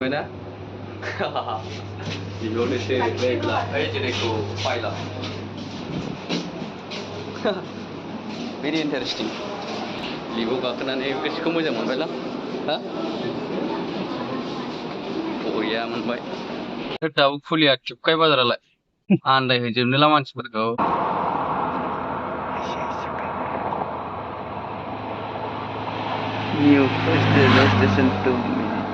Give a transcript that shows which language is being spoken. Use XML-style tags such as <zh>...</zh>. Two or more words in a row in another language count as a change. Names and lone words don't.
<brx>ना बेयावनो से लेब्ला ओइ जेरैखौ फायला</brx> <en>very interesting</en> <brx>लिबाव गाखोनानै गोसोखौ मोजां मोनबायला हा बरिया मोनबाय दाबो खुलिया टिपकाय बाजारालाय आन्दायहोजोबनोला मानसिफोरखौ</brx> <en>New station 2 minutes.</en>